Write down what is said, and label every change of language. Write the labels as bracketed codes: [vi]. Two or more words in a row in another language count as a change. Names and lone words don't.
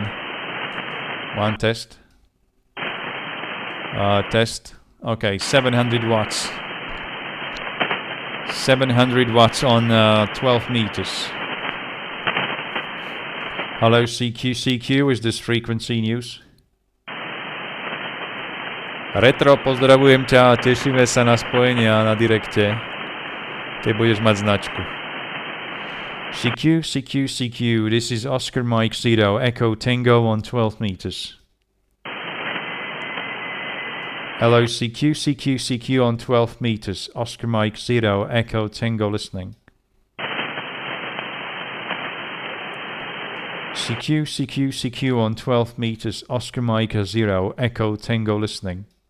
[en] One test. Test. Okay, 700 watts. 700 watts on 12 meters. Hello, CQ. Is this frequency news? Retro, [sk] pozdravujem ťa a tešíme sa na spojenia na direkte, keď budeš mať značku. [en] CQ, this is Oscar Mike Zero, Echo Tango on 12 meters. Hello, CQ on 12 meters, Oscar Mike Zero, Echo Tango listening. CQ on 12 meters, Oscar Mike Zero, Echo Tango listening.